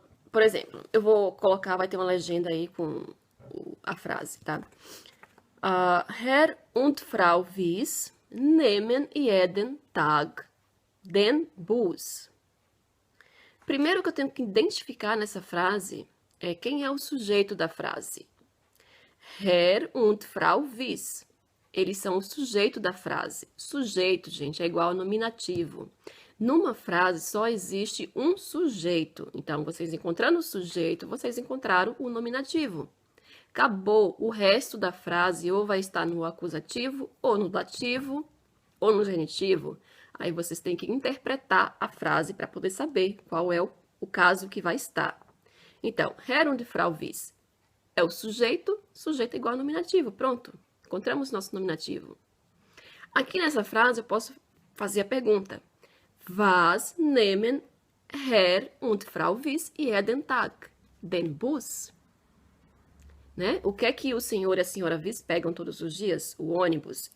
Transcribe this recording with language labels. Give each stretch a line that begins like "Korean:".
Portuguese: Por exemplo, eu vou colocar, vai ter uma legenda aí com a frase, tá?
German: Herr und Frau Wies nehmen jeden Tag den Bus.
Portuguese: Primeiro que eu tenho que identificar nessa frase é quem é o sujeito da frase. Herr und Frau Wies. Eles são o sujeito da frase. Sujeito, gente, é igual ao nominativo. Numa frase só existe um sujeito. Então, vocês encontrando o sujeito, vocês encontraram o nominativo. Acabou. O resto da frase ou vai estar no acusativo, ou no dativo, ou no genitivo. Aí vocês têm que interpretar a frase para poder saber qual é o caso que vai estar. Então, Herr und Frau Wies é o sujeito, sujeito é igual ao nominativo, pronto. Encontramos nosso nominativo. Aqui nessa frase eu posso fazer a pergunta.
German: Was nehmen Herr und Frau Wies jeden Tag? Den Bus? Né?
Portuguese: O que é que o senhor e a senhora Wies pegam todos os dias? O ônibus.